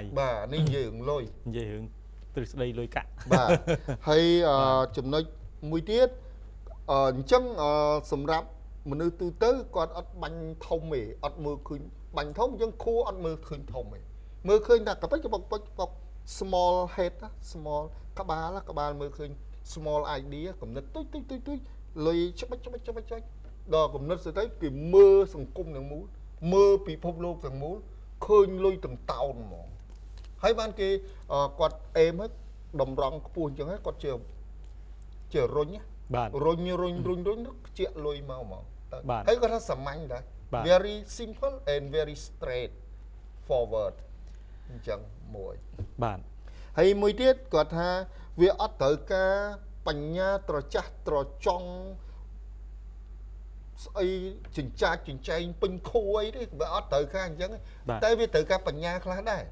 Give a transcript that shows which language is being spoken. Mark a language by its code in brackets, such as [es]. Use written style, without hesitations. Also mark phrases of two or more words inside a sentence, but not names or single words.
[km] បាទនេះនិយាយរឿងលុយ និយាយរឿងទ្រឹស្ដីលុយកាក់ បាទហើយចំណុចមួយទៀតអញ្ចឹងសម្រាប់មនុស្សទូទៅគាត់អត់បាញ់ធំទេអត់មើលឃើញបាញ់ធំអញ្ចឹ ងខួរអត់មើលឃើញធំទេមើលឃើញថាកប៉ិចបុក [en] small head small [km] ក្បាលមើលឃើញ [en] small idea [km] គំនិតទុយលុយច្បាច់ដល់គំនិតស្ទើរគេមើលសង្គមទាំងមូលមើលពិភពលោកទាំងមូលឃើញលុយទាំងតោនហ្មងហើយបានគេគាត់អេមហើយតម្រង់ខ្ពស់អញ្ចឹងហើយគាត់ជារុញ បាទ រុញខ្ជាក់លុយមកហ្មង បាទ ហើយគាត់ថាសាមញ្ញដែរ បាទ [en] very simple and very straight forward [km] អញ្ចឹងមួយ បាទ ហើយមួយទៀតគាត់ថាវាអត់ត្រូវការបញ្ញាត្រចះត្រចង់ស្អីចិញ្ចាចចិញ្ចែងពេញខួរអីទេវាអត់ត្រូវការអញ្ចឹងតែវាត្រូវការបញ្ញាខ្លះដែរ